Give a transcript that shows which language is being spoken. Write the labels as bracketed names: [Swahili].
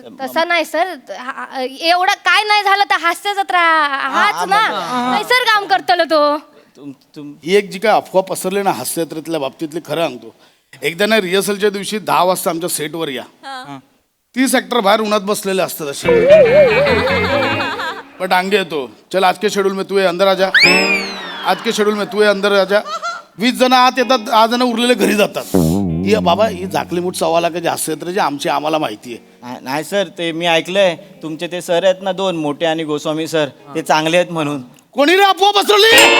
[Marathi] तसं नाही सर, एवढं काय नाही झालं तर हास्य जत्रा हाच ना, नाही सर काम करतलो तो. ही एक जी काय अफवा पसरली ना हास्ययात्रेतल्या बाबतीतली, खरं सांगतो. एकदा ना रिहर्सलच्या दिवशी 10 वाजता आमच्या सेटवर या. 30 ऍक्टर बाहेर उन्हात बसलेले असतात असे. पण डांगे येतो, [Hindi] चल आज के शेड्यूल में तू ये अंदर आ जा, आज के शेड्यूल में तू ये अंदर आ जा. [Marathi] 20 जण आत येतात, 10 जण उरलेले घरी जातात. ही बाबा ही झाकली मूठ सव्वा लाखाची हास्ययात्रेची आमची आम्हाला माहिती आहे. नाही सर, ते मी ऐकलंय तुमचे ते सर आहेत ना 2 मोठे आणि गोस्वामी सर, ते चांगले आहेत म्हणून. कोणी रे अफवा पसरवली?